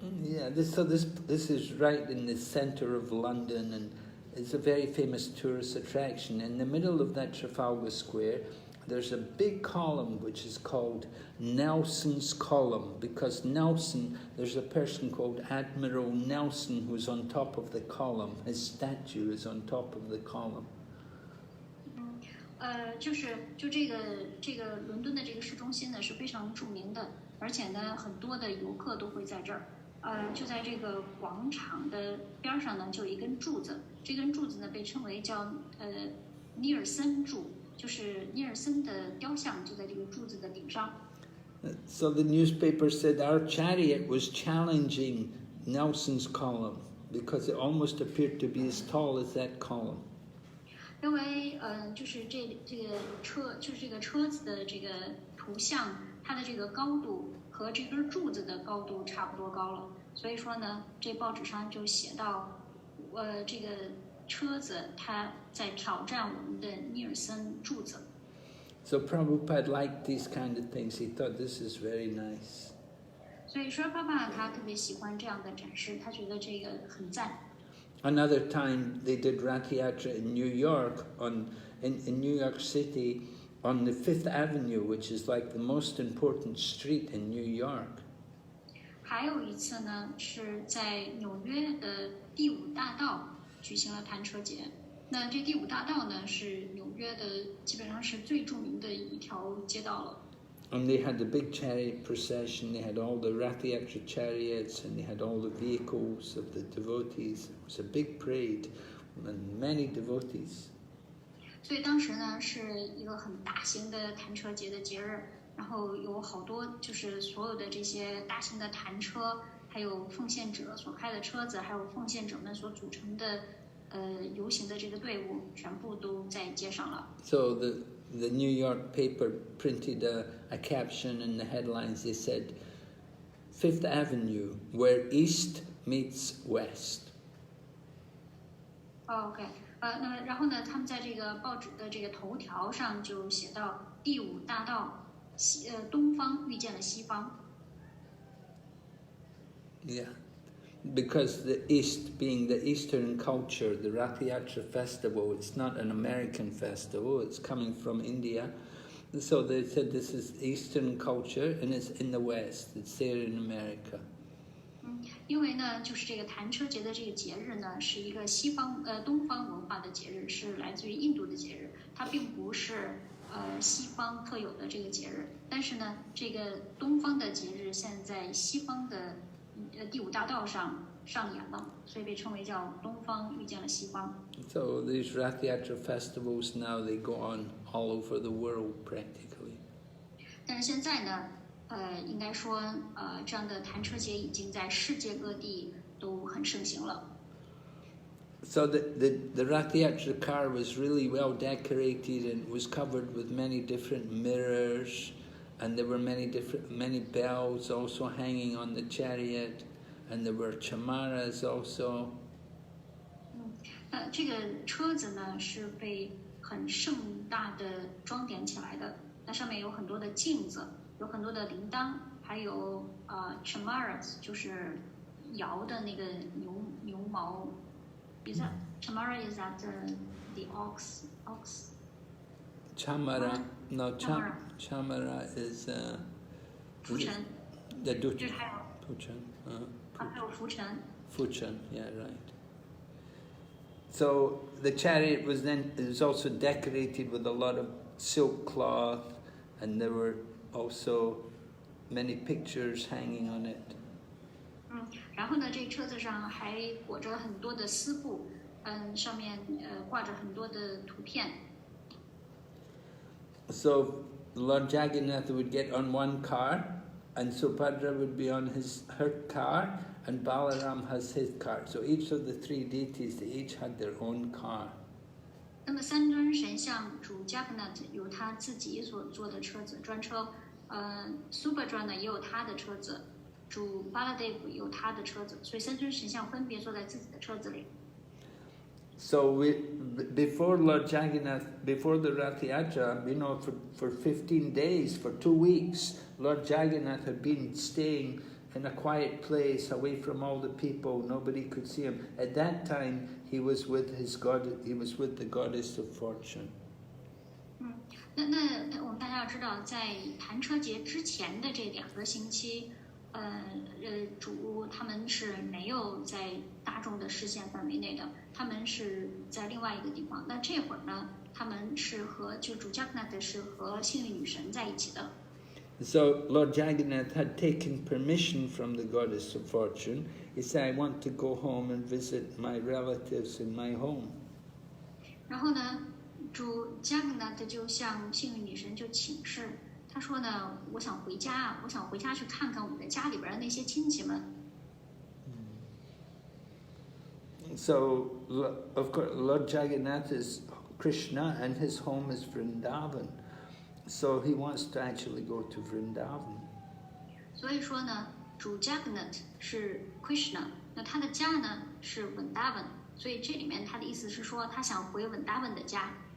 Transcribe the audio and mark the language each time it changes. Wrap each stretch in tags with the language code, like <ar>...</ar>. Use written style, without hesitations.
<en>Yeah, this is right in the center of London, and it's a very famous tourist attraction. In the middle of that Trafalgar Square, there's a big column which is called Nelson's Column, because Nelson, there's a person called Admiral Nelson who's on top of the column. His statue is on top of the column.</en> <zh>就这个伦敦的这个市中心呢是非常著名的，而且呢很多的游客都会在这儿。就在这个广场的边上呢，就有一根柱子，这根柱子呢被称为叫尼尔森柱，就是尼尔森的雕像就在这个柱子的顶上。</zh> <en>So the newspaper said our chariot was challenging Nelson's column because it almost appeared to be as tall as that column.</en> <zh>因为就是这个车子的这个图像，它的这个高度和这根柱子的高度差不多高了，所以说呢，这报纸上就写到，这个车子它在挑战我们的尼尔森柱子。</zh> <en>So Prabhupada liked these kind of things. He thought this is very nice.</en> <zh>所以说，爸爸他特别喜欢这样的展示，他觉得这个很赞。</zh> <en>Another time they did Rath Yatra in New York, in New York City, on the 5th Avenue, which is like the most important street in New York.</en> <zh>还有一次呢，是在纽约的第5大道举行了弹车节。那这第5大道呢，是纽约的基本上是最著名的一条街道了。</zh> <en>And they had the big chariot procession, they had all the Rath Yatra chariots, and they had all the vehicles of the devotees. It was a big parade, and many devotees.</en> <zh>所以当时呢，是一个很大型的弹车节的节日，然后有好多就是所有的这些大型的弹车，还有奉献者所开的车子，还有奉献者们所组成的游行的这个队伍，全部都在街上了。</zh> <en>So the New York paper printed a caption in the headlines. They said, 5th Avenue, where East meets West.</en> <zh>OK，那然后呢，他们在这个报纸的这个头条上就写到第5大道东方遇见了西方。</zh> <en>Yeah, because the East, being the Eastern culture, the Rath Yatra festival, it's not an American festival, it's coming from India. So they said this is Eastern culture and it's in the West, it's there in America.</en> <zh>因为呢，就是这个弹车节的这个节日呢，是一个东方文化的节日，是来自于印度的节日，它并不是西方特有的这个节日。但是呢，这个东方的节日现在西方的第5大道上演了，所以被称为叫东方遇见了西方。</zh> <en>So these Rath Yatra festivals now, they go on all over the world practically.</en> <zh>但是现在呢，应该说这样的弹车节已经在世界各地都很盛行了。</zh> <en>So the Rath Yatra car was really well decorated and was covered with many different mirrors, and there were many bells also hanging on the chariot, and there were chamaras also.</en> <zh>这个车子呢是被很盛大的装点起来的，那上面有很多的镜子，有很多的铃铛，还有chamaras 就是摇的那个牛毛。</zh> <en>Is that chamara? Is that the ox ox. Chamara, no, Chamara. Chamara is</en> <zh>浮尘</zh> <en>the</en> <zh>就是 Duchan. 还有 Puchan. 还有浮尘</zh> <en>Fuchan, yeah, right. So the chariot was also decorated with a lot of silk cloth, and there were also many pictures hanging on it.</en> <zh>然后呢，这车子上还裹着很多的丝布，上面挂着很多的图片。</zh> <en>So Lord Jagannath would get on one car, and Subhadra would be on her car, and Balaram has his car. So each of the three deities, they each had their own car.</en> <zh>那么三尊神像主 Jagannath 有他自己所坐的车子专车，Subhadra 呢也有他的车子，主 Baladev 有他的车子，所以三尊神像分别坐在自己的车子里。</zh> <en>So before Lord Jagannath, before the Rath Yatra, for 15 days, for 2 weeks, Lord Jagannath had been staying in a quiet place, away from all the people. Nobody could see him. At that time, he was with the goddess of fortune.</en> <zh>那我们大家要知道，在盘车节之前的这2个星期，主他们是没有在大众的视线范围内的，他们是在另外一个地方。那这会儿呢，他们是和主 Jagannath 是和幸运女神在一起的。</zh> <en>So Lord Jagannath had taken permission from the goddess of fortune. He said, "I want to go home and visit my relatives in my home."</en> <zh>然后呢，主 Jagannath 就向幸运女神就请示。他说呢，我想回家去看看我的家里边的那些亲戚们。</zh> <en>So, of course, Lord Jagannath is Krishna, and his home is Vrindavan. So he wants to actually go to Vrindavan.</en> <zh>所以说呢，主 Jagannath 是 Krishna， 那他的家呢是 Vrindavan， 所以这里面他的意思是说，他想回 Vrindavan 的家。</zh>